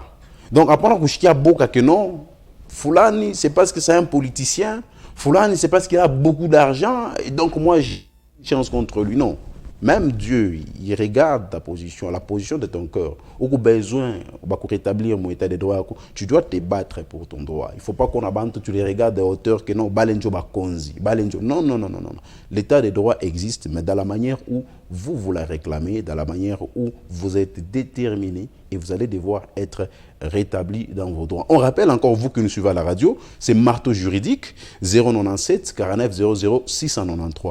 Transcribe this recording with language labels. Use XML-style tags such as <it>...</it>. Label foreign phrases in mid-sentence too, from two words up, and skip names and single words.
<fr>Donc, après, il y a beaucoup que non, Foulani, c'est parce que c'est un politicien. Foulani, c'est parce qu'il a beaucoup d'argent. Et donc, moi, j'ai une chance contre lui. Non. Même Dieu, il regarde ta position, la position de ton cœur. Au besoin de rétablir mon état de droit, tu dois te battre pour ton droit. Il ne faut pas qu'on abandonne, tu les regardes de hauteur que non, Balenjo Bakonzi, Balenjo. Non, non, non, non, non. L'état de droit existe, mais dans la manière où vous la réclamez, dans la manière où vous êtes déterminé et vous allez devoir être rétabli dans vos droits. On rappelle encore, vous qui nous suivez à la radio, c'est Marteau Juridique, 097 49 00 693.</fr>